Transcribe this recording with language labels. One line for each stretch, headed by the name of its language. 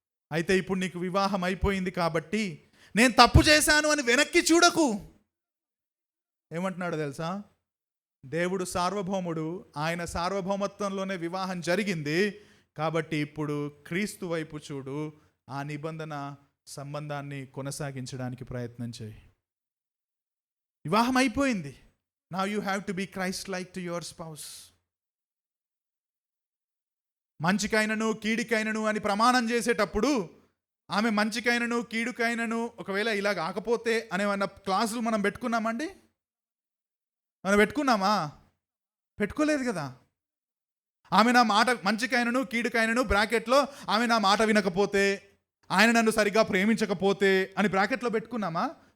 Telugu: అయితే ఇప్పుడు నీకు వివాహం అయిపోయింది కాబట్టి నేను తప్పు చేశాను అని వెనక్కి చూడకు. ఏమంటున్నాడు తెలుసా? దేవుడు సార్వభౌముడు, ఆయన సార్వభౌమత్వంలోనే వివాహం జరిగింది కాబట్టి ఇప్పుడు క్రీస్తు వైపు చూడు, ఆ నిబంధన సంబంధాన్ని కొనసాగించడానికి ప్రయత్నం చేయి. వివాహం అయిపోయింది.
English: Now you have to be Christ-like to your spouse.
Telugu: మంచికైనను కీడికైనను అని ప్రమాణం చేసేటప్పుడు ఆమె మంచికైనను కీడుకైనను ఒకవేళ ఇలా కాకపోతే అనేవన్న క్లాసులు మనం పెట్టుకున్నామండి? మనం పెట్టుకున్నామా? పెట్టుకోలేదు కదా. ఆమె నా మాట మంచికైనను కీడుకైనను బ్రాకెట్లో ఆమె నా మాట వినకపోతే, ఆయన నన్ను సరిగ్గా ప్రేమించకపోతే అని బ్రాకెట్లో పెట్టుకున్నామా?